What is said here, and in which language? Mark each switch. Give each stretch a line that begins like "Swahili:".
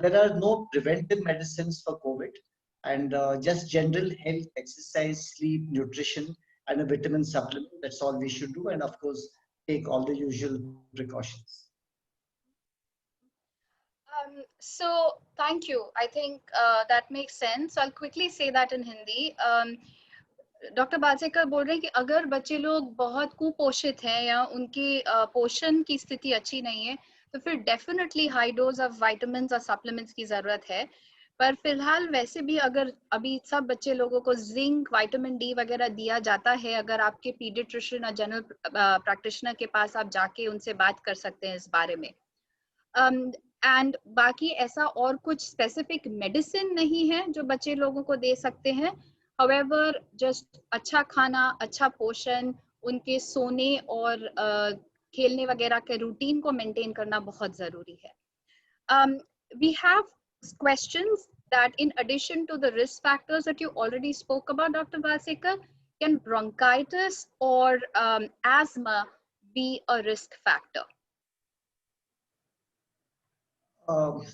English: There are no preventive medicines for COVID, and just general health, exercise, sleep, nutrition, and a vitamin supplement. That's all we should do. And of course, take all the usual precautions. So thank you. I think that makes sense. So I'll quickly say that in Hindi.
Hindi: Doctor बालसेकर बोल रहे हैं कि अगर बच्चे लोग बहुत कुपोषित हैं या उनकी पोषण की स्थिति अच्छी नहीं है तो फिर definitely high dose of vitamins और सप्लीमेंट्स की जरूरत है। पर फिलहाल वैसे भी अगर अभी सब बच्चे लोगों को जिंक विटामिन डी वगैरह दिया जाता है, अगर आपके पीडियाट्रिशियन और जनरल प्रैक्टिशनर के पास आप जाके उनसे बात कर सकते हैं इस बारे में। एंड बाकी ऐसा और कुछ स्पेसिफिक मेडिसिन नहीं है जो बच्चे लोगों को दे सकते हैं। However, जस्ट अच्छा खाना, अच्छा पोषण, उनके सोने और खेलने वगैरह के रूटीन को मेंटेन करना बहुत जरूरी है।
English: We have questions that in addition to the risk factors that you already spoke about, Dr. Valsekar, can bronchitis or asthma be a risk factor?